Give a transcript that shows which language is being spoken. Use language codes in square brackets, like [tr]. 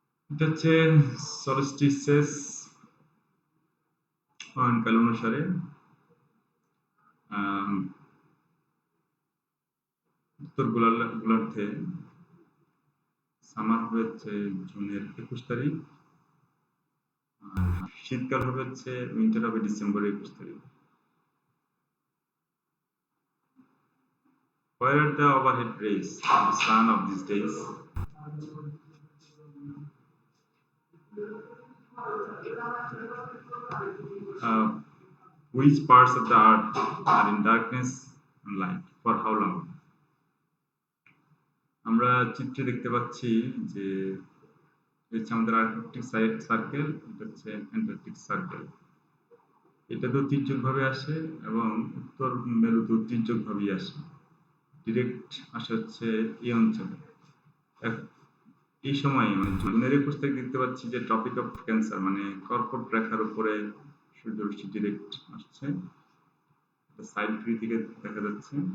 [bn] এটা হচ্ছে সলস্টিসেস অয়নকাল অনুসারে উত্তর গোলার্ধে সামার হচ্ছে জুনের 21 তারিখ, আর শীতকাল হবে হচ্ছে উইন্টার হবে ডিসেম্বরের 21 তারিখ। [en] Where are the overhead rays of the sun of these days? Which parts of the earth are in darkness and light? For how long? [bn] আমরা চিত্রে দেখতে পাচ্ছি যে হচ্ছে আমাদের আর্কটিক সার্কেল, এটা হচ্ছে অ্যান্টার্কটিক সার্কেল। এটা তো তির্যকভাবে আসে এবং উত্তর মেরুতে তির্যকভাবেই আসে। ডিরেক্ট আসে হচ্ছে এই অঞ্চলে। এই সময় মানে জুনের 21 তারিখ দেখতে পাচ্ছি যে ট্রপিক অফ ক্যান্সার মানে কর্কট রেখার উপরে সূর্যরশ্মি ডিরেক্ট আসছে, সাইড ফ্রি থেকে দেখা যাচ্ছে।